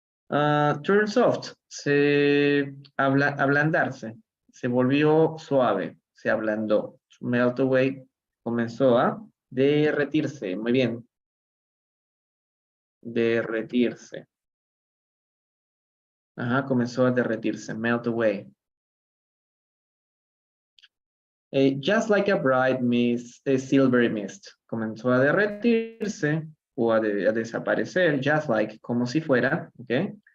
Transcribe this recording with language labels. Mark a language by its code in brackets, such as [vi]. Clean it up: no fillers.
[en] Turn soft, [es] ablandarse, se volvió suave, se ablandó. [en] Melt away [es] comenzó a derretirse, muy bien. Derretirse. Ajá, comenzó a derretirse, [en] melt away. Just like a bright mist, a silvery mist. [es] Comenzó a derretirse o a desaparecer, [en] just like, [es] como si fuera, ¿ok?